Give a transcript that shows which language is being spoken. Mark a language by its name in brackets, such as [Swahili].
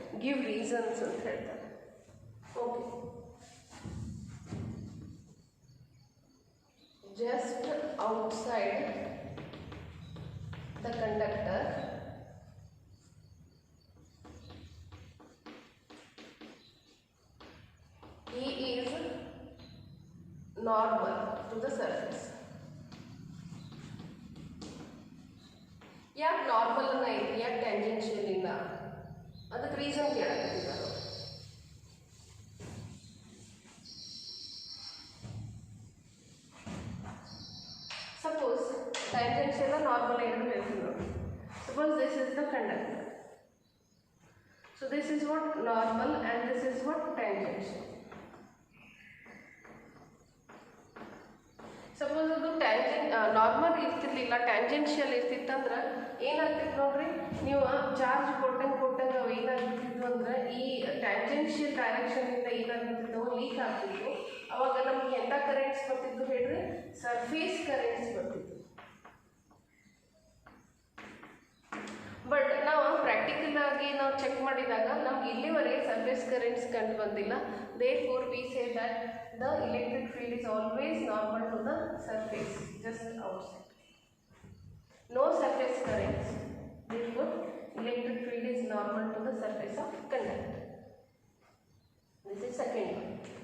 [English] give reasons [Kannada] ಅಂತ ಹೇಳ್ತಾರೆ. [English] Okay, just outside the conductor he is normal to the surface. [Kannada] ಯಾಕೆ normal ಅನ್ನ ಐತಿ, ಯಾಕೆ ಟ್ಯಾಂಜೆನ್ಷಿಯಲ್ ಇಲ್ಲ, ಅದಕ್ಕೆ ರೀಸನ್ ಕೇಳಕತ್ತಿದ್ದಾರೆ. [English] suppose tangential normal [Kannada] ಏನು ಹೇಳ್ತೀವಿ ನೋಡಿ. [English] Suppose this is the conductor, so this is what normal and this is what tangential. [Kannada] Suppose ಅದು ನಾರ್ಮಲ್ ಇರ್ತಿರ್ಲಿಲ್ಲ, ಟ್ಯಾಂಜೆನ್ಷಿಯಲ್ ಇರ್ತಿತ್ತಂದ್ರೆ ಏನಾಗ್ತಿತ್ತು ನೋಡ್ರಿ, ನೀವು ಚಾರ್ಜ್ ಕೊಟ್ಟಂಗೆ ಅವು ಏನಾಗ್ತಿದ್ವು ಅಂದ್ರೆ ಈ ಟ್ಯಾಂಜೆನ್ಷಿಯಲ್ ಡೈರೆಕ್ಷನಿಂದ ಏನಾಗ್ತಿದ್ದವು ಲೀಕ್ ಆಗ್ತಿದ್ವು. ಅವಾಗ ನಮ್ಗೆ ಎಂಥ ಕರೆಂಟ್ಸ್ ಬರ್ತಿದ್ವು ಹೇಳ್ರಿ, ಸರ್ಫೇಸ್ ಕರೆಂಟ್ಸ್ ಬರ್ತಿದ್ವು. ಬಟ್ ನಾವು ಪ್ರಾಕ್ಟಿಕಲ್ ಆಗಿ ನಾವು ಚೆಕ್ ಮಾಡಿದಾಗ ನಮ್ಗೆ ಇಲ್ಲಿವರೆಗೆ ಸರ್ಫೇಸ್ ಕರೆಂಟ್ಸ್ ಕಂಡು ಬಂದಿಲ್ಲ. [English] Therefore we say that the electric field is always normal to the surface, just outside. No surface currents. Therefore electric field is normal to the surface of conductor. This is second one.